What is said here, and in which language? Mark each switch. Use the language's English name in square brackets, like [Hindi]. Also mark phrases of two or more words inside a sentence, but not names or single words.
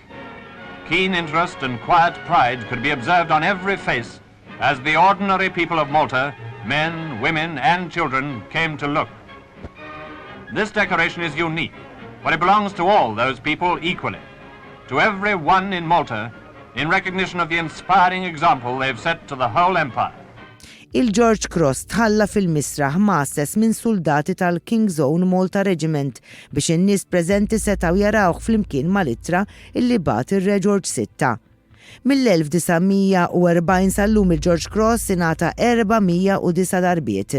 [English] Keen interest and quiet pride could be observed on every face as the ordinary people of Malta, men, women and children, came to look. This decoration is unique, but it belongs to all those people equally, to every one in Malta, in recognition of the inspiring example they've set to the whole empire. [Maltese] Il-George Cross tħalla fil-misraħ massess minn soldati tal-King's Own Malta Regiment biex in-nies preżenti setgħu jarawh flimkien mal-ittra illi bat ir-Re George VI. Mill-1940 sal-lum il-George Cross ingħata 409 darbiet.